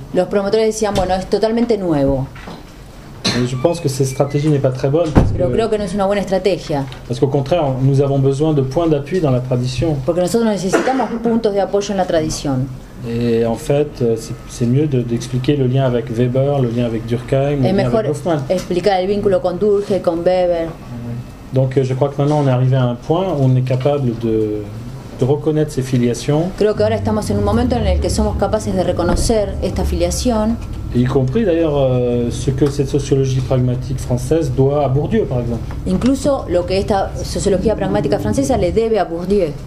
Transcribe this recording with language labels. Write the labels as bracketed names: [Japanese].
[Spanish] Los promotores decían, bueno, es totalmente nuevo. [French] Et je pense que cette stratégie n'est pas très bonne. [Spanish] Pero creo que no es una buena estrategia. [French] Parce qu'au contraire, nous avons besoin de points d'appui dans la tradition. [Spanish] Porque nosotros necesitamos puntos de apoyo en la tradición. [French] Et en fait, c'est mieux d'expliquer le lien avec Weber, le lien avec Durkheim, le lien avec Hoffmann. [Spanish] Explicar el vínculo con Durkheim, con Weber. [French] Donc je crois que maintenant on est arrivé à un point où on est capable de reconnaître ces filiations. [Spanish] Creo que ahora estamos en un momento en el que somos capaces de reconocer esta filiación. [French] Y compris d'ailleurs ce que cette sociologie pragmatique française doit à Bourdieu, par exemple. [Spanish] Incluso lo que esta sociología pragmática francesa le debe a Bourdieu.